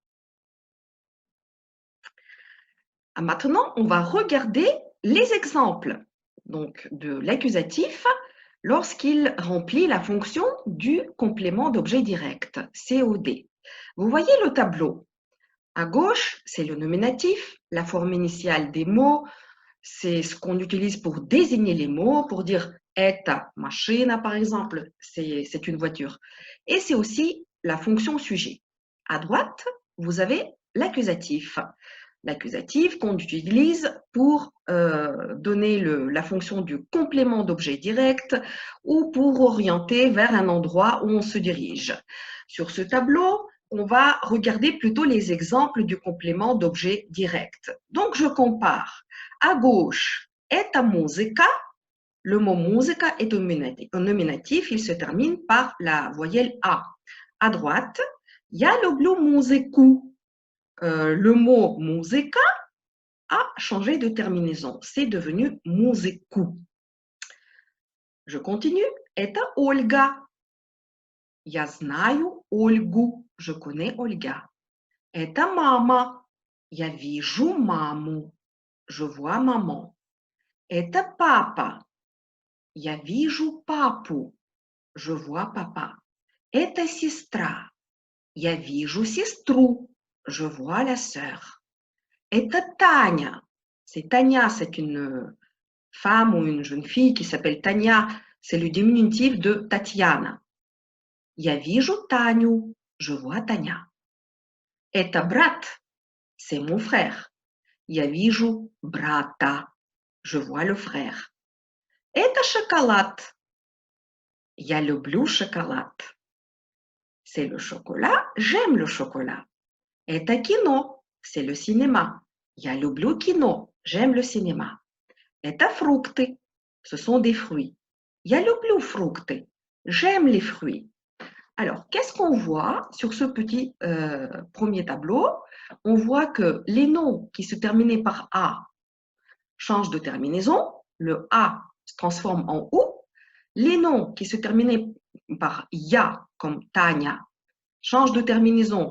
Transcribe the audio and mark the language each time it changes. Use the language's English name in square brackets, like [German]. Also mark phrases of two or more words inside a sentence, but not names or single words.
[French] Maintenant, on va regarder les exemples donc, de l'accusatif lorsqu'il remplit la fonction du complément d'objet direct, COD. Vous voyez le tableau. À gauche, c'est le nominatif, la forme initiale des mots, c'est ce qu'on utilise pour désigner les mots, pour dire [Russian] «это машина», [French] par exemple, c'est une voiture. Et c'est aussi la fonction sujet. À droite, vous avez l'accusatif. L'accusatif qu'on utilise pour donner la fonction du complément d'objet direct ou pour orienter vers un endroit où on se dirige. Sur ce tableau, on va regarder plutôt les exemples du complément d'objet direct. Donc, je compare. À gauche, [Russian] «это музыка». [French] Le mot musica est un nominatif, il se termine par la voyelle A. À droite, [Russian] «Я люблю музыку». [French] Le mot musica a changé de terminaison. C'est devenu музыку. Je continue. [Russian] «Это Ольга». «Я знаю Ольгу». [French] Je connais Ольга. [Russian] «Это мама». «Я вижу маму». [French] Je vois maman. [Russian] «Это папа». «Я вижу папу». [French] Je vois papa. [Russian] «Это сестра». «Я вижу сестру». [French] Je vois la sœur. [Russian] «Это Таня». [French] C'est Tania, c'est une femme ou une jeune fille qui s'appelle Tania. C'est le diminutif de Tatiana. [Russian] «Я вижу Таню». [French] Je vois Tania. [Russian] «Это брат». [French] C'est mon frère. [Russian] «Я вижу брата». [French] Je vois le frère. [Russian] «Это шоколад». «Я люблю шоколад». [French] C'est le chocolat, j'aime le chocolat. [Russian] «Это кино». [French] C'est le cinéma. [Russian] «Я люблю кино». [French] J'aime le cinéma. [Russian] Это фрукты. [French] Ce sont des fruits. [Russian] Я люблю фрукты. [French] J'aime les fruits. Alors, qu'est-ce qu'on voit sur ce petit premier tableau? On voit que les noms qui se terminaient par A changent de terminaison. Le A se transforme en OU. Les noms qui se terminaient par Ya, comme Tanya, changent de terminaison.